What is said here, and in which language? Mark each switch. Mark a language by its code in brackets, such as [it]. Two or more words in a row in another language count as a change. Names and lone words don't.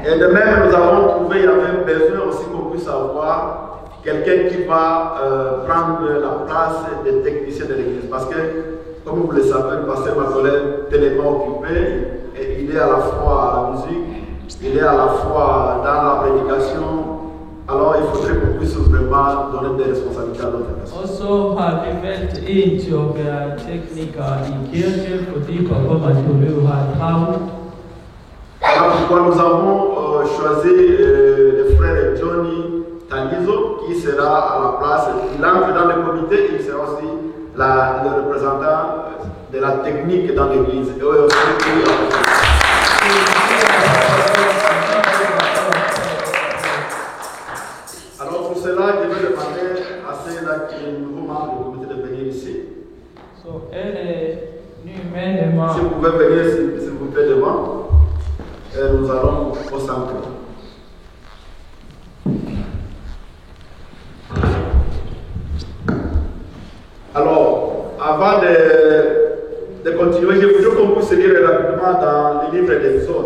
[fr] Et de même, nous avons trouvé, il y avait besoin aussi qu'on puisse avoir quelqu'un qui va prendre la place des techniciens de l'église. Parce que, comme vous le savez, le pasteur Matolé est tellement occupé, et il est à la fois à la musique, il est à la fois dans la prédication. Alors, il faudrait qu'on puisse vraiment donner des responsabilités à d'autres personnes. [da] Also har vi valgt en til at være tekniker i kirken, fordi Papa Matolé har travlt. [fr] Voilà pourquoi nous avons choisi le frère Johnny Tanizo qui sera à la place. Il entre dans le comité, il sera aussi le représentant de la technique dans l'église. Alors pour cela, je vais demander à ceux-là qui sont nouveaux membres du comité de venir ici. [da] Så det nye medlemmer. [fr] Si vous pouvez venir s'il vous plaît devant. Et nous allons au centre. Alors, avant de continuer, je voudrais qu'on puisse lire rapidement dans le livre d'Exode.